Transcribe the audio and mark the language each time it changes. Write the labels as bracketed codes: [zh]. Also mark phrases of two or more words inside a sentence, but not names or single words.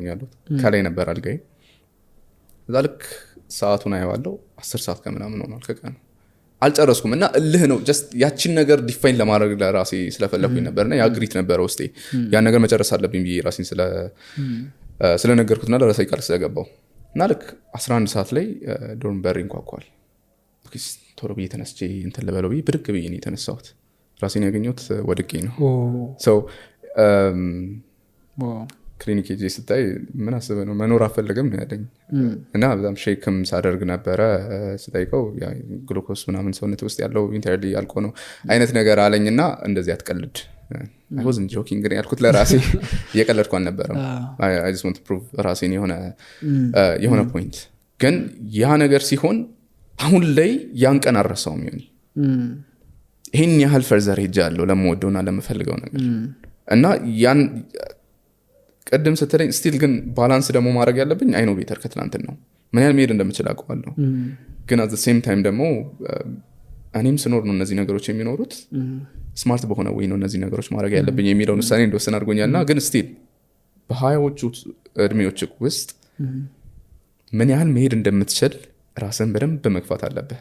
[am] ያለሁት ከላይ ነበር አልጋዬ እዛ ልክ ሰዓቱን አየዋለሁ 10 ሰዓት ከምናምን ሆኗል ከቀኑ አልጨረስኩም እና እልህ ነው ጀስት ያቺን ነገር ዲፋይን ለማድረግ ለራሴ ስለፈለኩኝ ነበርና ያ ግሪት ነበር ውስጤ ያን ነገር መጨረስ አለብኝ ብዬ ራሴን ስለነገርኩትና ለራሴ ቃል ስለገባው እና ልክ 11 ሰዓት ላይ ዶርም በር ይንኳኳል ቶሎ ብዬ ተነስቼ እንትን ልበለው ብዬ ብድግ ብዬ ነው የተነሳሁት ራሴን ያገኘሁት ወድቄ ነው ክሊኒክ ሄጄ ስታይ ምን አስበህ ነው መኖር አፈልግም ነው ያለኝ እና በጣም ሼክም ሳደርግ ነበረ ስጠይቀው ያ ግሉኮስ ምናምን ሰውነት ውስጥ ያለው ኢንተርሊ ያልቆ ነው አይነት ነገር አለኝና እንደዚህ አትቀልድ [en] I wasn't joking [am] ግን ያልኩት ለራሴ እየቀለድኩ አልነበረም [en] I just want to prove [am] ራሴን የሆነ ፖይንት ግን ያ ነገር ሲሆን አሁን ላይ ያን ቀን አረሳውም ይሆን ይሄን ያህል ፈርዘር ሄጃለሁ ለምወደውና ለምፈልገው ነገር እና ያን ቀደም ስትለኝ ስቲል ግን ባላንስ ደግሞ ማድረግ ያለብኝ [en] I know better [am] ከትላንትና ነው ምን ያህል መሄድ እንደምችል አውቀዋለሁ ግን [en] at the same time [am] ደግሞ እኔም ስኖር ነው እነዚህ ነገሮች የሚኖሩት ስማርት በሆነ ወይ ነው እነዚህ ነገሮች ማድረግ ያለብኝ የሚለውን ውሳኔ እንደወሰን አድርጎኛልና ግን ስቲል በሃያዎቹ እድሜዎች ውስጥ ምን ያህል መሄድ እንደምትችል ራስን በደንብ መግፋት አለብህ